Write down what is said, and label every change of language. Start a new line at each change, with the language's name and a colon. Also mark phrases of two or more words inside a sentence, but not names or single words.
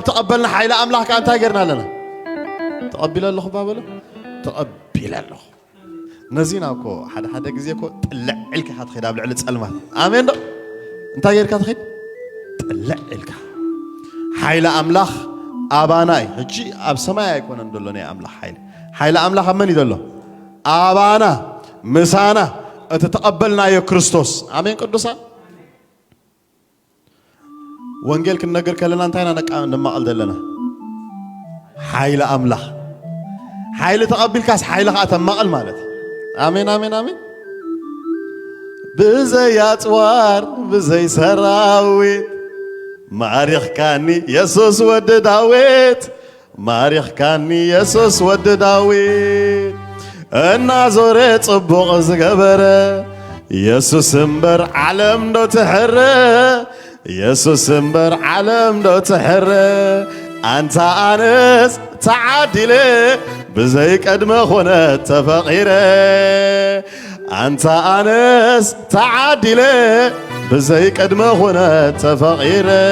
Tigrinya: ተቐበልና ኃይለ አምላክ ከዓ እንታይ ጌርና ኣለና ተቐቢለ ኣለኹ ባበሎ ተቐቢለ ኣለኹ ነዚና እኮ ሓደ ግዜ እኮ ጥልዕ ኢልካ ትኸይድ ኣብ ልዕሊ ፀልማት ኣሜን ዶ እንታይ ጌርካ ትኸይድ ጥልዕ ኢልካ ኃይለ አምላክ ኣባና እዩ ሕጂ ኣብ ሰማይ ኣይኮነን ደሎ ናይ አምላክ ኃይለ አምላክ ኣብ መን እዩ ዘሎ ኣባና ምሳና እቲ ተቐበልናዮ ክርስቶስ ኣሜን ቅዱሳን ወንጌል ክንነገር ከለና እንታይና ነማቐል ዘለና ኃይለ አምላክ ኃይለ ተቐቢልካስ ኃይለ ከዓ ተማቐል ማለት አሜን አሜን አሜን ብዘይ ኣፅዋር ብዘይ ሰራዊት ማሪኽካኒ ኢየሱስ ወዲ ዳዊት ማሪኽካኒ ኢየሱስ ወዲ ዳዊት እናዞረ ጽቡቕ ዝገበረ ኢየሱስ እምበር ዓለም ዶ ትሕረ ኢየሱስ እምበር ዓለም ዶ ትሕረ አንተ ኣንስ ተዓዲለ ብዘይ ቀድመ ኾነት ተፈቒረ አንተ ኣንስ ተዓዲለ ብዘይ ቀድመ ኾነት ተፈቒረ